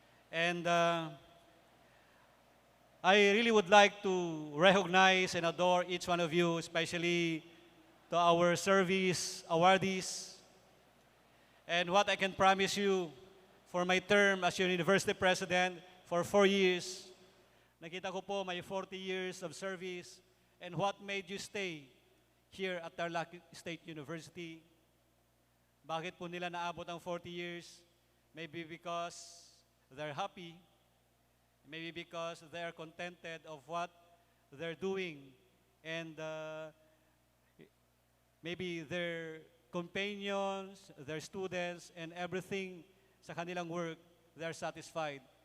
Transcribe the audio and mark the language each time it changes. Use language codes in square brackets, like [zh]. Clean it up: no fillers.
[en] And I really would like to recognize and adore each one of you, especially to our service awardees. And what I can promise you for my term as your university president for 4 years, [tl] nakita ko po may [en] 40 years of service, and what made you stay here at Tarlac State University. [tl] Bakit po nila naabot ang 40 years? [en] Maybe because they're happy. Maybe because they are contented of what they're doing, and maybe their companions, their students, and everything [tl] sa kanilang [en] work, they're satisfied.